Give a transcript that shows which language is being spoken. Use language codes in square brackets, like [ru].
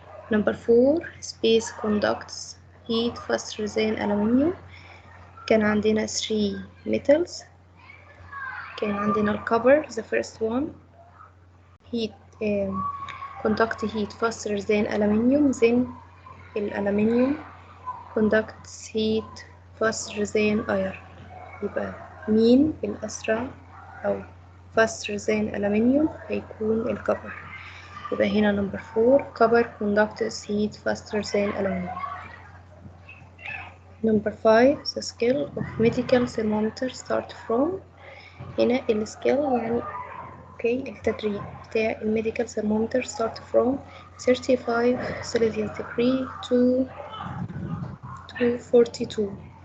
[en] Number 4 space conducts heat faster than aluminium. [ar] كان عندنا 3 metals. كان عندنا الكبر [en] the first one heat conduct heat faster than aluminium, then الألمنيوم conducts heat faster than iron. [ar] يبقى مين الأسرع أو [en] faster than aluminium [ar] هيكون الكبر. [en] يبقى هنا number 4 copper conducts heat faster than aluminium. Number 5 the scale of medical thermometer start from. [ar] هنا السكيل يعني التدريج بتاع الميديكال thermometer [en] start from 35 Celsius degree to 42.